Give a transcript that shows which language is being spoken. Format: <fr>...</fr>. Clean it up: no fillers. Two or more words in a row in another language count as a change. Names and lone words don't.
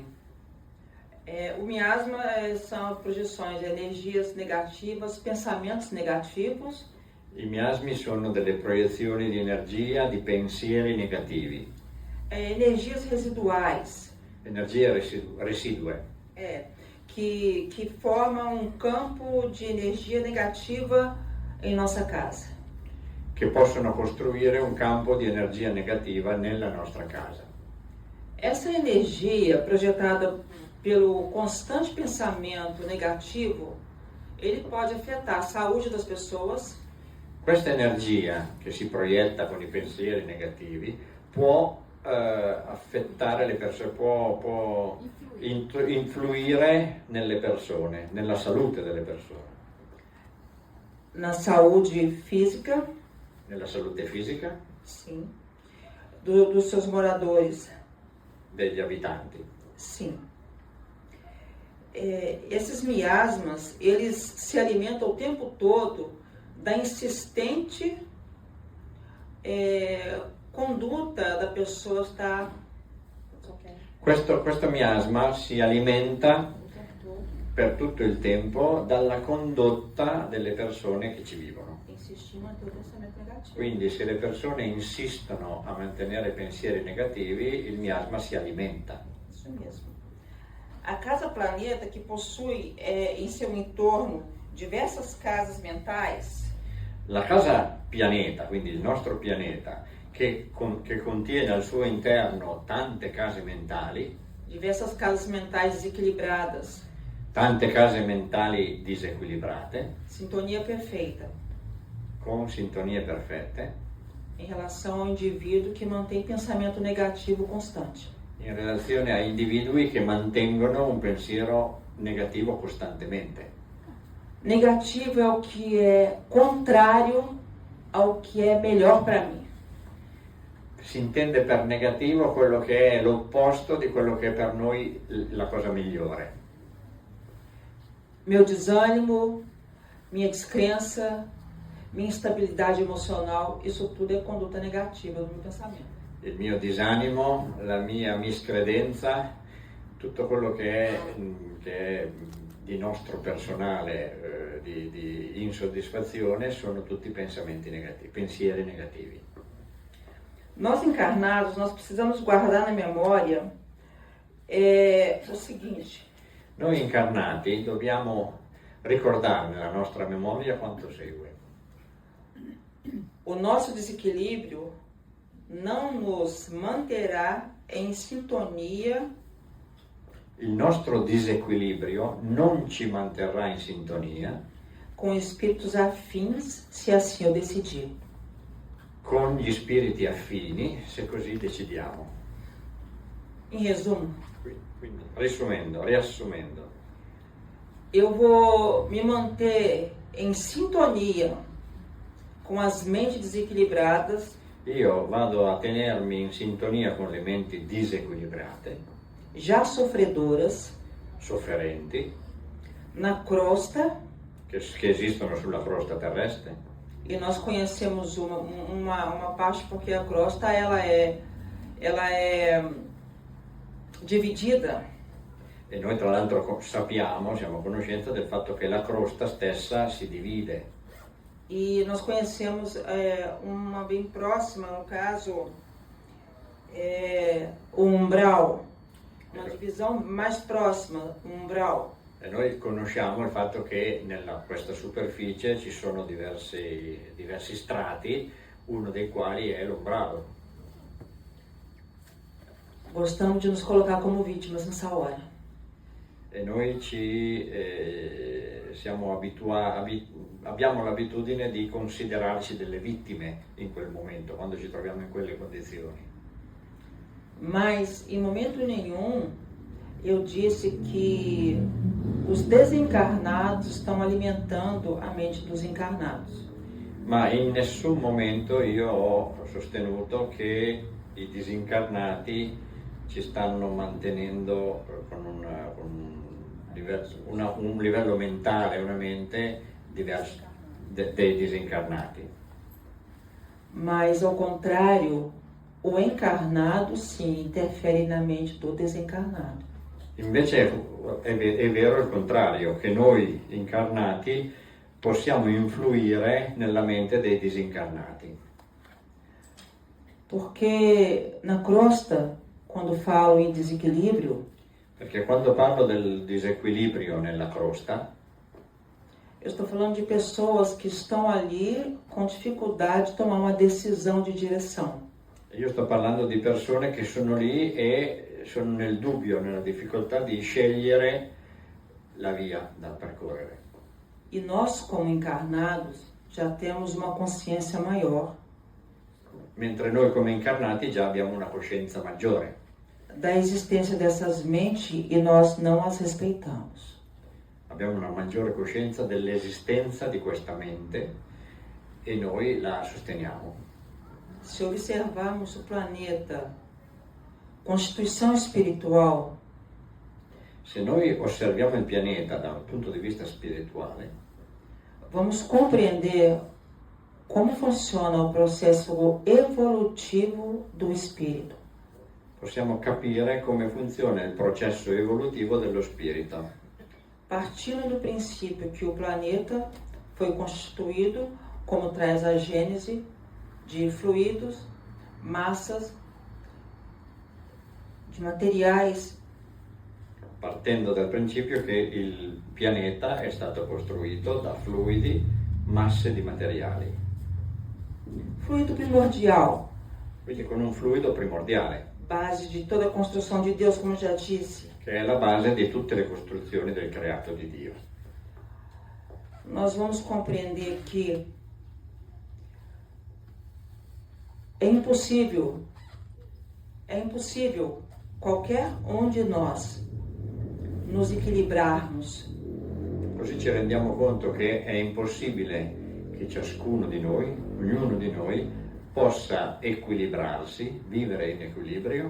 <pt>o miasma são projeções de energias negativas, pensamentos negativos.</pt> <it>i miasmi sono delle proiezioni di energia, di pensieri negativi,</it> <pt>Energias residuais,</pt> <it>energie residue,</it> <pt>que que forma um campo de energia negativa em nossa casa.</pt> <it>che possono costruire un campo di energia negativa nella nostra casa.</it> <pt>Essa energia projetada pelo constante pensamento negativo, ele pode afetar a saúde das pessoas,</pt> <it>Questa energia che si proietta con i pensieri negativi può affettare le persone, può influire nelle persone, nella salute delle persone,</it> <pt>na saúde física,</pt> <it>nella salute fisica</it> <pt>sim, dos seus moradores,</pt> <it>degli abitanti.</it> <pt>sim. Esses miasmas, eles se alimentam o tempo todo da insistente conduta da pessoa estar</pt> <it>Questo miasma si alimenta per tutto il tempo dalla condotta delle persone che ci vivono.</it> <pt>insistir em manter o pensamento negativo.</pt> <it>Quindi se le persone insistono a mantenere pensieri negativi, il miasma si alimenta.</it> <pt>Isso mesmo. A casa planeta, que possui em seu entorno diversas casas mentais,</pt> <it>La casa pianeta, quindi il nostro pianeta, che contiene al suo interno tante case mentali,</it> <pt>diversas casas mentais desequilibradas,</pt> <it>tante case mentali disequilibrate,</it> <pt>sintonia perfeita</pt> <it>con sintonie perfette,</it> <pt>em relação ao indivíduo que mantém pensamento negativo constante.</pt> <it>in relazione a individui che mantengono un pensiero negativo costantemente.</it> <pt>Negativo é o que é contrário ao que é melhor para mim.</pt> <it>Si intende per negativo quello che è l'opposto di quello che è per noi la cosa migliore.</it> <pt>Meu desânimo, minha descrença, minha instabilidade emocional, isso tudo é conduta negativa do meu pensamento.</pt> <it>Il mio disanimo, la mia miscredenza, tutto quello che è di nostro personale, di insoddisfazione, sono tutti pensamenti negativi, pensieri negativi.</it> <pt>Nós encarnados, nós precisamos guardar na memória o seguinte:</pt> <it>Noi incarnati dobbiamo ricordare nella nostra memoria quanto segue.</it> <pt>o nosso desequilíbrio não nos manterá em sintonia</pt> <it>Il nostro disequilibrio non ci manterrà in sintonia</it> <pt>com espíritos afins, se assim eu decidir.</pt> <it>con gli spiriti affini, se così decidiamo.</it> <pt>Em resumo,</pt> <it>Quindi, riassumendo,</it> <pt>eu vou me manter em sintonia com as mentes desequilibradas,</pt> <it>io vado a tenermi in sintonia con le menti disequilibrate,</it> <pt>já sofredoras,</pt> <it>sofferenti,</it> <pt>na crosta,</pt> <it>che esistono sulla crosta terrestre,</it> <pt>e nós conhecemos uma parte porque a crosta ela é dividida.</pt> <it>e noi tra l'altro sappiamo, siamo a conoscenza del fatto che la crosta stessa si divide.</it> <pt>E nós conhecemos uma bem próxima, no caso, o umbral, uma divisão mais próxima, o umbral.</pt> <it>E noi conosciamo il fatto che nella questa superficie ci sono diversi strati, uno dei quali è l'ombrado.</it> <pt>Gostamos de nos colocar como vítimas nessa hora.</pt> <it>E noi abbiamo l'abitudine di considerarci delle vittime in quel momento, quando ci troviamo in quelle condizioni.</it> <pt>Mas, em momento nenhum, eu disse que os desencarnados estão alimentando a mente dos encarnados.</pt> <it>Ma in nessun momento io ho sostenuto che i disincarnati ci stanno mantenendo con un livello mentale, una mente diversa dei disincarnati.</it> <pt>Mas, ao contrário, o encarnado sim interfere na mente do desencarnado.</pt> <it>Invece è vero il contrario, che noi incarnati possiamo influire nella mente dei disincarnati.</it> <pt>Porque na crosta, quando falo em desequilíbrio,</pt> <it>Perché quando parlo del disequilibrio nella crosta,</it> <pt>eu estou falando de pessoas que estão ali com dificuldade de tomar uma decisão de direção.</pt> <it>io sto parlando di persone che sono lì e sono nel dubbio, nella difficoltà di scegliere la via da percorrere.</it> <pt>E nós, como encarnados, já temos uma consciência maior</pt> <it>Mentre noi come incarnati già abbiamo una coscienza maggiore</it> <pt>da existência dessas mentes e nós não as respeitamos.</pt> <it>abbiamo una maggiore coscienza dell'esistenza di questa mente e noi la sosteniamo.</it> <pt>Se observarmos o planeta, constituição espiritual,</pt> <it>Se noi osserviamo il pianeta da un punto di vista spirituale,</it> <pt>vamos compreender como funciona o processo evolutivo do espírito.</pt> <it>possiamo capire come funziona il processo evolutivo dello spirito,</it> <pt>Partindo do princípio que o planeta foi constituído, como traz a Gênese, de fluidos, massas, de materiais,</pt> <it>partendo dal principio che il pianeta è stato costruito da fluidi, masse di materiali,</it> <pt>fluido primordial,</pt> <it>quindi con un fluido primordiale,</it> <pt>base de toda a construção de Deus, como já disse.</pt> <it>che è la base di tutte le costruzioni del creato di Dio.</it> <pt>Nós vamos compreender que é impossível qualquer um de nós nos equilibrarmos</pt> <it>Così ci rendiamo conto che è impossibile che ciascuno di noi, ognuno di noi, possa equilibrarsi, vivere in equilibrio,</it>